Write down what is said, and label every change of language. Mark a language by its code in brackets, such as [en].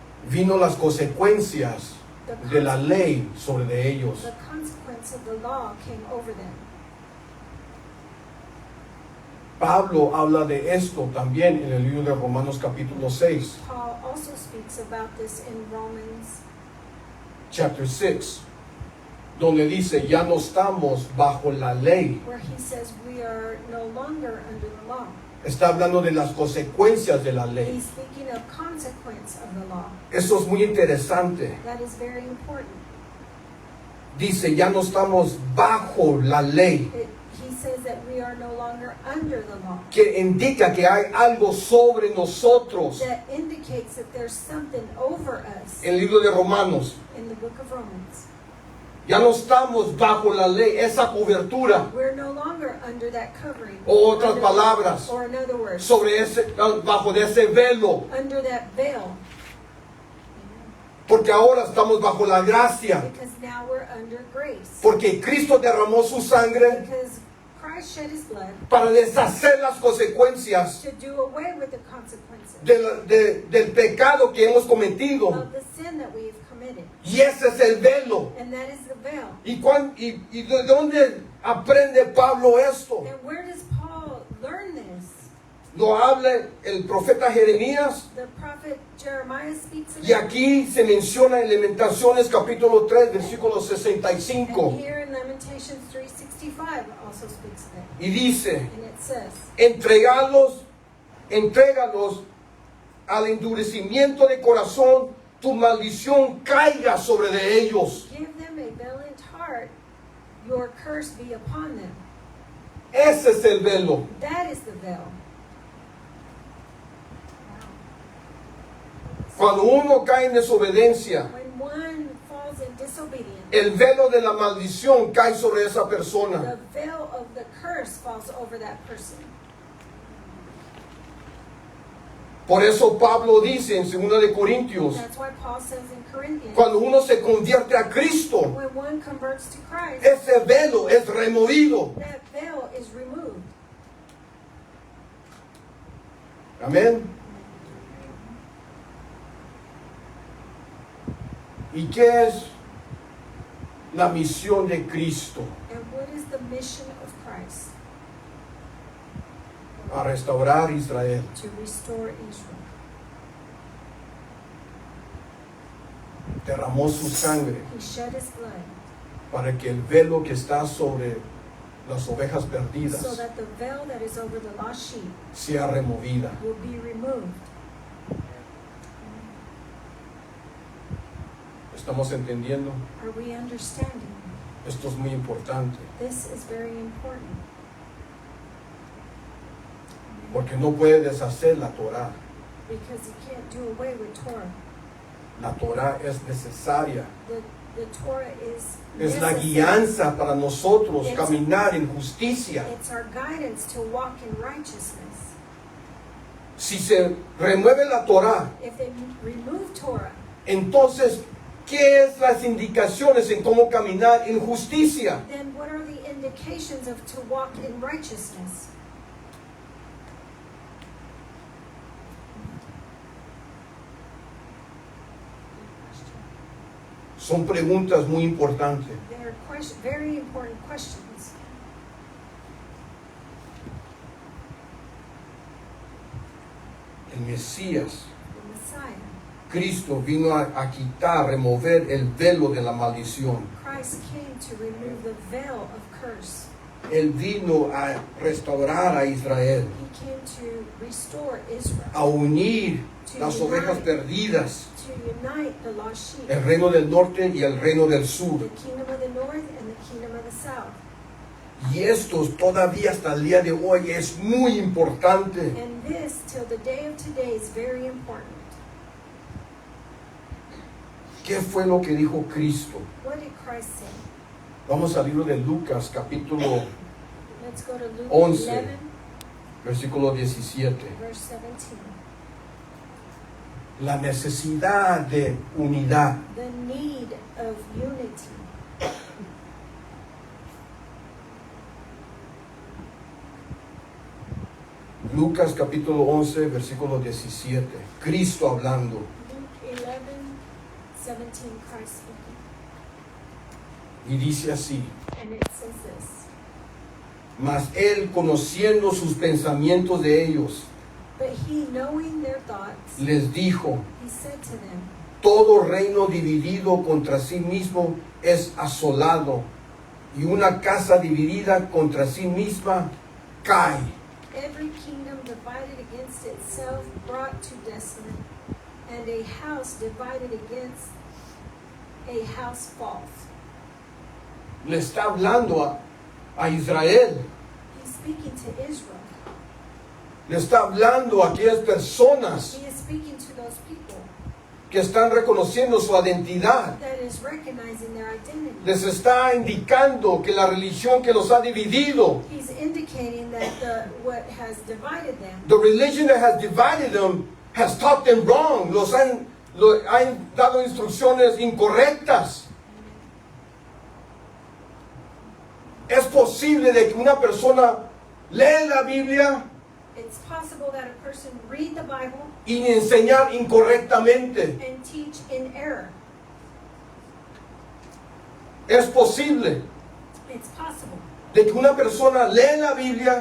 [es] vino las consecuencias de la ley sobre de ellos. [en] the consequence of the law came over them. [es] Pablo habla de esto también en el libro de Romanos capítulo 6, [en] Paul also speaks about this in Romans chapter 6, [es] donde dice, ya no estamos bajo la ley. [en] where he says we are no longer under the law. [es] Está hablando de las consecuencias de la ley. [en] He's speaking of consequence of the law. [es] Eso es muy interesante. [en] That is very important. [es] Dice, ya no estamos bajo la ley, [en] He says that we are no longer under the law. [es] que indica que hay algo sobre nosotros. [en] That indicates that there's something over us [es] En el libro de Romanos, [en] in the book of Romans. [es] ya no estamos bajo la ley, esa cobertura, [en] We're no longer under that covering. [es] o otras [en] Under- [es] palabras, [en] Or in other words, [es] sobre bajo de ese velo, [en] under that veil. [es] porque ahora estamos bajo la gracia, [en] Because now we're under grace. [es] porque Cristo derramó su sangre [en] Because Christ shed his blood [es] para deshacer las consecuencias [en] to do away with the consequences [es] del pecado que hemos cometido. [en] of the sin that we have committed. [es] Y ese es el velo. [en] And that is the veil. [es] ¿Y de dónde aprende Pablo esto? [en] And where does Paul learn this? [es] Lo habla el profeta Jeremías, [en] The prophet Jeremiah speaks of [es] y [en] it. [es] aquí se menciona en Lamentaciones capítulo 3, versículo [en] And 65, here in Lamentations 3:65 also speaks of it. [es] y dice, [en] And it says, [es] entrégalos al endurecimiento de corazón tu maldición caiga sobre de ellos. [en] Give them a valiant heart, your curse be upon them. [es] Ese es el velo. [en] That is the veil. [es] Cuando uno cae en desobediencia, [en] When one falls in disobedience, [es] el velo de la maldición cae sobre esa [en] the [es] persona. [en] veil of the curse falls over that person. [es] Por eso Pablo dice en 2 de Corintios, [en] That's why Paul says in Corinthians, [es] cuando uno se convierte a Cristo, [en] when one converts to Christ, [es] ese velo es removido. [en] that veil is removed. [es] Amén. ¿Y qué es la misión de Cristo? [en] And what is the mission of Christ? [es] A restaurar Israel. [en] To restore Israel. [es] Derramó su sangre [en] He shed his blood [es] para que el velo que está sobre las ovejas [en] so [es] perdidas [en] that the veil that is over the lost sheep [es] sea removida. [en] will be removed. [es] ¿Estamos entendiendo? [en] Are we understanding? [es] Esto es muy importante, [en] This is very important [es] porque no puede deshacer la Torah. [en] because you can't do away with Torah. [es] La Torah es necesaria. [en] The Torah is [es] Es la [en] necessary. [es] guianza para nosotros caminar en justicia. [en] It's our guidance to walk in righteousness. [es] Si se remueve la Torah, [en] If they remove Torah, [es] entonces, ¿qué es las indicaciones en cómo caminar en justicia? [en] then what are the indications of to walk in righteousness? [es] Son preguntas muy importantes. [en] They are very important questions. [es] El Mesías, [en] The Messiah, [es] Cristo, vino a quitar, remover el velo de la maldición. [en] Christ came to remove the veil of curse. [es] Él vino a restaurar a Israel, [en] He came to restore Israel, [es] a unir las ovejas perdidas, [en] to unite the lost sheep, [es] el reino del norte y el reino del sur. [en] the kingdom of the north and the kingdom of the south. [es] Y esto todavía hasta el día de hoy es muy importante. [en] And this, till the day of today, is very important. [es] ¿Qué fue lo que dijo Cristo? [en] What did Christ say? [es] Vamos al libro de Lucas, capítulo [en] Let's go to Luke 11. 11, [es] versículo 17. [en] verse 17. [es] La necesidad de unidad. [en] The need of unity. [es] Lucas capítulo 11, versículo 17. Cristo hablando. [en] Luke 11, 17, Christ speaking. [es] Y dice así: [en] And it says this. [es] mas él, conociendo sus pensamientos de ellos, [en] But he, knowing their thoughts, [es] les dijo: [en] he said to them, [es] todo reino dividido contra sí mismo es asolado, y una casa dividida contra sí misma cae. [en] every kingdom divided against itself brought to desolate, and a house divided against a house falls. [es] Le está hablando a Israel. [en] He's speaking to Israel. [es] Le está hablando a aquellas personas [en] He is speaking to those people [es] que están reconociendo su identidad. [en] that is recognizing their identity. [es] Les está indicando que la religión que los ha dividido, [en] He's indicating that what has divided them, the religion that has divided them, has taught them wrong. [es] Han dado instrucciones incorrectas. Es posible de que una persona lee la Biblia [en] it's possible that a person read the Bible [es] y enseñar incorrectamente. [en] and teach in error. [es] Es posible [en] It's possible [es] de que una persona lee la Biblia